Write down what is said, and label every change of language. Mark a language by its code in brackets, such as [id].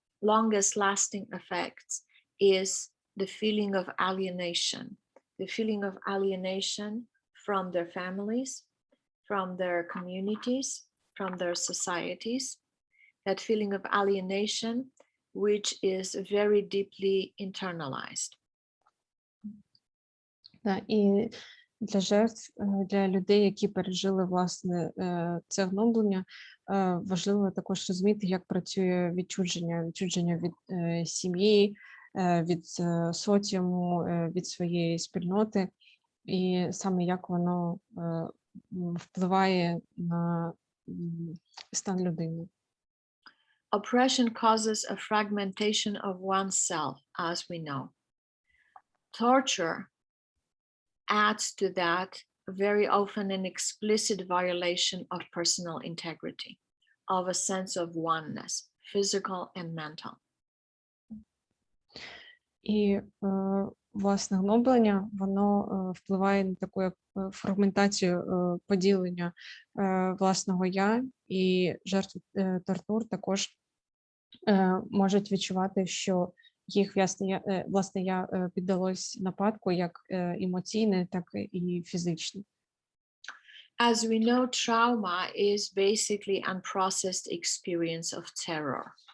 [en] longest lasting effects is the feeling of alienation from their families, from their communities, from their societies, that feeling of alienation, which is very deeply internalized. [uk] І для жертв, для людей, які пережили, власне, це гноблення, важливо також розуміти, як працює відчудження від сім'ї, від соціуму, від своєї спільноти, і саме як воно впливає на стан людини. [en] Oppression causes a fragmentation of oneself, as we know. Torture adds to that very often an explicit violation of personal integrity, of a sense of oneness, physical and mental. [uk] І, власне, гноблення, воно впливає на таку як фрагментацію, поділення власного я, і жертви тортур також можуть відчувати, що їх власне я піддалось нападку як емоційне, так і фізичне. [en] As we know, trauma is basically unprocessed experience of terror.